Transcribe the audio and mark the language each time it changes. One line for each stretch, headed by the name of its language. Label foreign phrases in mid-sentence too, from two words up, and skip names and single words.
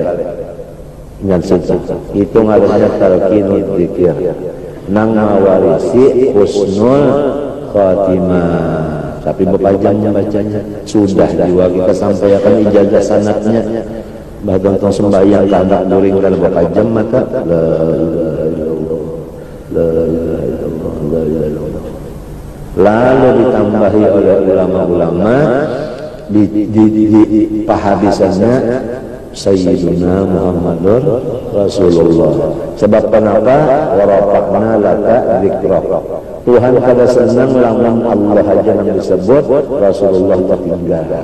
Banjar: Ingat situ, itu ngarannya
Arabic: talqinul dzikir,
Banjar: nang mawarisi
Arabic: husnul khatimah.
Banjar: Tapi bapajamnya bacanya sudah juga kita sampaikan ijazah sanadnya. Bahkan tong sembahyang kandak during kalau bapajam maka
Arabic: la ilaha illallah, la ilaha illallah, la ilaha illallah.
Banjar: Lalu ditambahi oleh ulama-ulama di pahadisannya
Arabic: Sayyiduna Muhammadur Rasulullah.
Banjar: Sebab kenapa?
Arabic: Warafaqna laka dzikrak.
Banjar: Tuhan kada senang lamun Allah aja yang disebut, Rasulullah tertinggal.